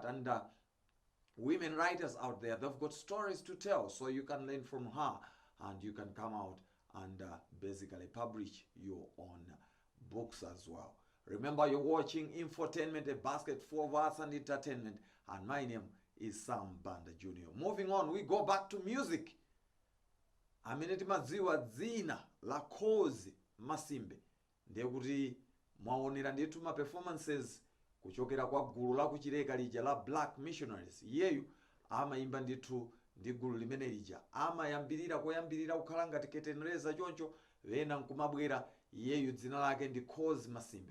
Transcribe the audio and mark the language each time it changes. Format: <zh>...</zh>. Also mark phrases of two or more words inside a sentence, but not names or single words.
<en>And women writers out there, they've got stories to tell, so you can learn from her, and you can come out and basically publish your own books as well. Remember, you're watching Infotainment, a basket full of arts and entertainment, and my name is Sam Banda Jr. Moving on, we go back to music.</en> <ny>Amineti madziwa dzina la Khozi Masimbe ndiye kuti mwaonera ndithu ma performances kuchokera kwa gulu la kuchileka lija la Black Missionaries. Iyeyu amayimba ndithu ndi gulu limene lija amayambirira koyambirira kukhala ngati ketenreza choncho, wena nkumabwera iyeyu dzina lake ndi Khozi Masimbe.</ny>